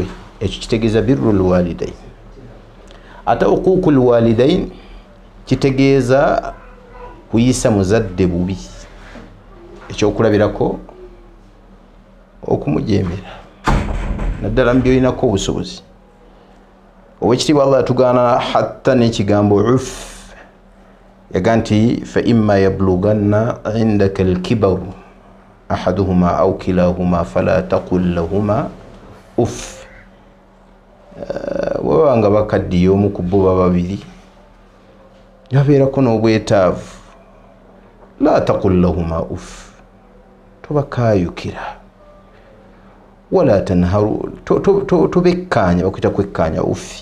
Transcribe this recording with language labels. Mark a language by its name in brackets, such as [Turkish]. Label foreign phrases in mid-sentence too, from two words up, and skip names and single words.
[Ganda] Ekyo kitegeeza [Arabic] بر الوالدين. [Ganda] Ate [Arabic] عقوق الوالدين [Ganda] kitegeeza kuyisa muzadde bubi. Ekyokulabirako okumujeemera naddala mu by'olinako obusobozi. Owekitiibwa Allah yatugaana hatta n'ekigambo uff [Arabic] yaganti فإما يبلغن عندك الكبر أحدهما أو كلاهما فلا تقل لهما أف. [Ganda] Wabanga bakaddiyo omu ku bo babiri yabeerako n'obwetaavu, [Arabic] لا تقل لهما أف, [Ganda] tobakaayukira, [Arabic] ولا تنهرهما, [Ganda] tobekkaanya, bakuyita kwekkaanya uffi.